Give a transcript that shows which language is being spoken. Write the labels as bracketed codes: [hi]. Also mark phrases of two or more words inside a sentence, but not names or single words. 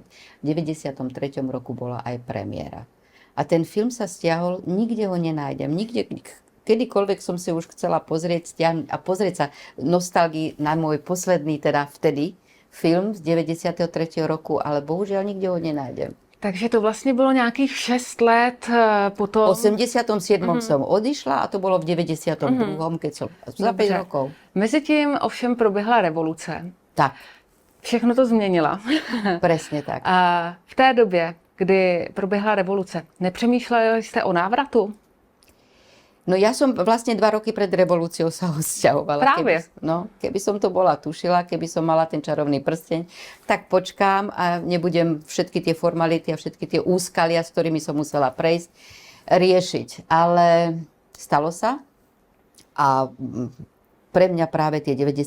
[sk] V 93. roku bola aj premiéra. A ten film sa stiahol, nikde ho nenájdem. Kedykoľvek som si už chcela pozrieť, stiahnuť a pozrieť sa nostalgii na môj posledný, teda vtedy, film z 93. roku, ale bohužiaľ nikde ho nenájdem. [cs] Takže to vlastně bylo nějakých 6 let potom. [sk] V 87. som odišla a to bolo v 92. keď som za 5 rokov. [cs] Mezitím ovšem proběhla revoluce. [sk] Tak, [cs] Všechno to změnila. [sk] presne tak. [cs] A v té době, kdy proběhla revoluce, nepřemýšleli jste o návratu? [sk] No ja som vlastne 2 roky pred revolúciou sa odsťahovala. Práve. Keby som to bola tušila, keby som mala ten čarovný prsteň, tak počkám a nebudem všetky tie formality a všetky tie úskalia, s ktorými som musela prejsť, riešiť. Ale stalo sa a pre mňa práve tie 90.